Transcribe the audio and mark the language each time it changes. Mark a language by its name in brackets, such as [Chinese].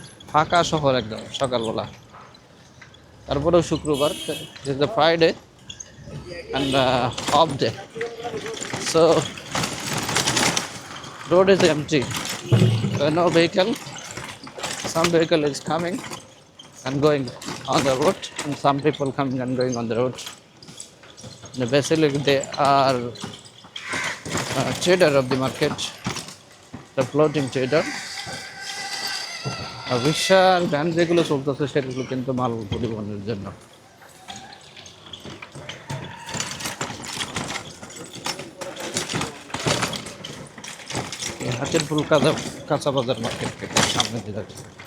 [Bangla] ফাঁকা শহর একদম সকালবেলা, তারপরেও শুক্রবার, [English] Friday end of day, so road is empty. No vehicle. Some vehicle is coming and going on the road, and some people coming and going on the road. And basically, they are trader of the market, the floating trader. [Bangla] রিক্সার van যেগুলো চলতেছে সেগুলো কিন্তু মাল পরিবহনের জন্য। হাতের ফুল কাঁচা বাজার মার্কেট থেকে সামনে দিয়ে যাচ্ছে।